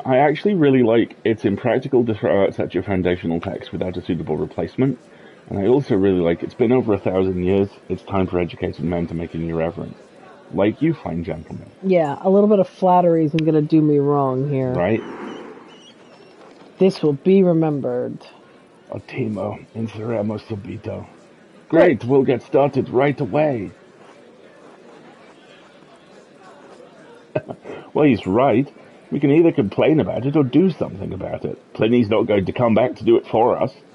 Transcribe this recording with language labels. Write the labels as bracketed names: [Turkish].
[English] I actually really like it's impractical to throw out such a foundational text without a suitable replacement. And I also really like it's been over 1,000 years, it's time for educated men to make a new reverence. Like you fine gentlemen. Yeah, a little bit of flattery isn't going to do me wrong here. Right? This will be remembered. [Italian] Ottimo, inseremo subito. [English] Great, we'll get started right away. Well, he's right. We can either complain about it or do something about it. Pliny's not going to come back to do it for us.